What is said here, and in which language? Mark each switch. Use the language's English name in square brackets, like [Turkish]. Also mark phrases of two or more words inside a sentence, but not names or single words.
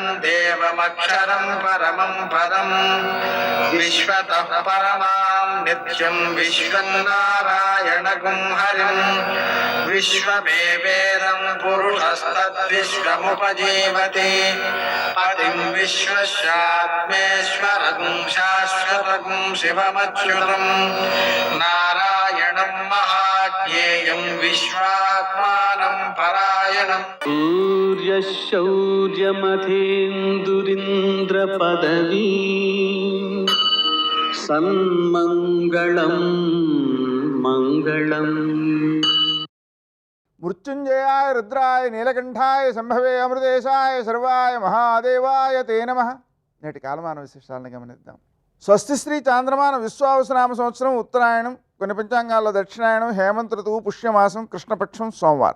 [Sanskrit] देवमक्षरं परमं पदं विश्वतः परमां नित्यं विश्वं नारायणगुं हरिं विश्वमेवेदं पुरुषस्तद्विश्वमुपजीवति पतिं विश्वस्यात्मेश्वरगुं शाश्वतगुं शिवमच्युतं नारायणं महाज्ञेयं विश्वात्मानं परायणम् सूर्यशौर्यमथेन्दुरिन्द्रपदवी सन्मङ्गलं मङ्गलम् మృత్యుంజయాయ రుద్రాయ నీలకంఠాయ సంభవే అమృతేశాయ సర్వాయ మహాదేవాయ తే నమః. [Telugu] నేటి కాలమాన విశేషాలను గమనిద్దాం. స్వస్తి శ్రీ చాంద్రమాన విశ్వావసునామ సంవత్సరం ఉత్తరాయణం, కొన్ని పంచాంగాల్లో దక్షిణాయనం, హేమంత ఋతువు, పుష్యమాసం, కృష్ణపక్షం, సోమవారం.